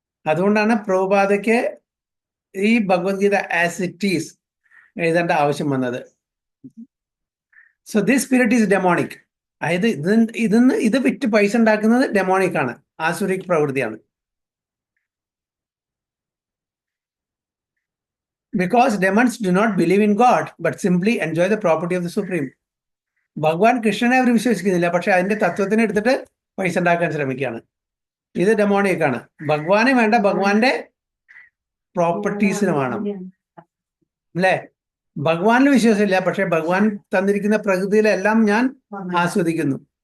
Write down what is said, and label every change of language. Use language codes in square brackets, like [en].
[ml] അതുകൊണ്ടാണ് പ്രഭുപാദയ്ക്ക് ഈ Bhagavad Gita as it is എഴുതേണ്ട ആവശ്യം വന്നത്. [en] So this spirit is demonic. [ml] അതായത് ഇത് വിറ്റ് പൈസ ഉണ്ടാക്കുന്നത് ഡെമോണിക് ആണ്, ആസുരിക് പ്രവൃത്തിയാണ്. [en] Because demons do not believe in God, but simply enjoy the property of the Supreme. [ml] ഭഗവാൻ കൃഷ്ണനെ അവർ വിശ്വസിക്കുന്നില്ല, പക്ഷെ അതിന്റെ തത്വത്തിനെ എടുത്തിട്ട് പൈസ ഉണ്ടാക്കാൻ ശ്രമിക്കുകയാണ്. ഇത് ഡെമോണിക് ആണ്. ഭഗവാനെ വേണ്ട, ഭഗവാന്റെ പ്രോപ്പർട്ടീസിന് വേണം, അല്ലേ? ഭഗവാനിൽ വിശ്വാസമില്ല, പക്ഷെ ഭഗവാൻ തന്നിരിക്കുന്ന പ്രകൃതിയിലെല്ലാം ഞാൻ ആസ്വദിക്കുന്നു.